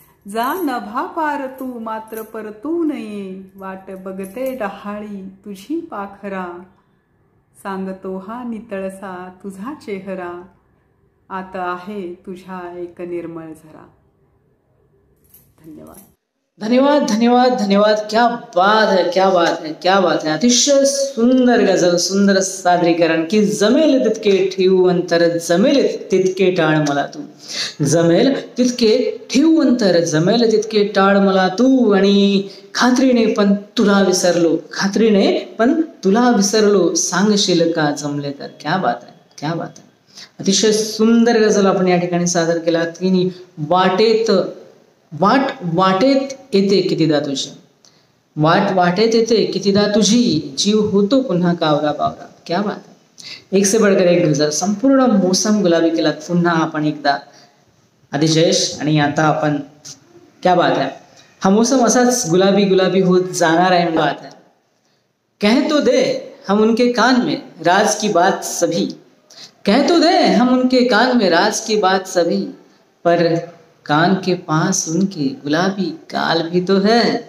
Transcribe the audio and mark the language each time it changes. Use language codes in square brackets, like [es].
[mr] जा नभा पार तू मात्र परतू नये. वाट बघते डहाळी तुझी पाखरा. सांगतो हा नितळसा तुझा चेहरा, आता आहे तुझ्या एक निर्मळ झरा. धन्यवाद. धन्यवाद धन्यवाद धन्यवाद. [hi] क्या बात है, क्या बात है, क्या बात है. [mr] अतिशय सुंदर गझल, सुंदर सादरीकरण. की जमेल तितके ठेवू अंतर, जमेल तितके टाळ मला तू, जमेल तितके ठेवू अंतर, जमेल तितके टाळ मला तू. आणि खात्रीने पण तुला विसरलो, खात्रीने पण तुला विसरलो, सांगशील का जमले तर. [hi] क्या बात है, क्या बात है. [mr] अतिशय सुंदर गझल आपण या ठिकाणी सादर केला. तिने वाटेत येते कितीदा तुझी, वाटेत येते कितीदा तुझी, जीव होतो पुन्हा कावरा बावरा. [hi] क्या बात है. एक से बढ़कर एक गझल. [mr] संपूर्ण मोसम गुलाबी केला पुन्हा आपण एकदा आदिजयेश. आणि आता आपण, [hi] क्या बात है, [mr] हा मोसम असाच गुलाबी गुलाबी होत जाणार आहे. [hi] बात है. कह तो दे हम उनके कान में राज की बात सभी, कह तो दे हम उनके कान में राज की बात सभी, पर कान के पास उनके गुलाबी गाल भी तो है.